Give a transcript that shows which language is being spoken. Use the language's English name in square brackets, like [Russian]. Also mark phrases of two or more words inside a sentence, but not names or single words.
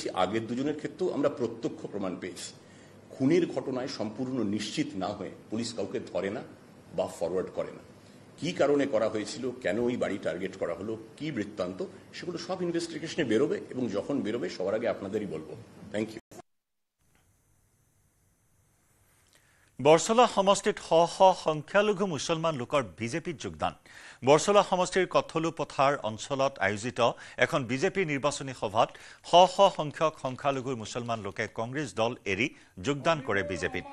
[Bangla] আগের 2 জনের ক্ষেত্রেও আমরা প্রত্যক্ষ প্রমাণ পেয়েছি। খুনের ঘটনায় সম্পূর্ণ নিশ্চিত না হয়ে পুলিশ কাউকে ধরে না বা ফরওয়ার্ড করে না। কি কারণে করা হয়েছিল, কেন ওই বাড়ি টার্গেট করা হলো, কি বৃত্তান্ত, সেগুলো সব ইনভেস্টিগেশনে বেরোবে এবং যখন বেরোবে সবার আগে আপনাদেরই বলবো। [English] thank you. [Assamese] বৰছলা সমষ্টিত সংখ্যালঘু মুছলমান লোকৰ বিজেপিত যোগদান। বৰছলা সমষ্টিৰ কঠলু পথাৰ অঞ্চলত আয়োজিত এখন বিজেপিৰ নিৰ্বাচনী সভাত সংখ্যক সংখ্যালঘু মুছলমান লোকে কংগ্ৰেছ দল এৰি যোগদান কৰে বিজেপিত।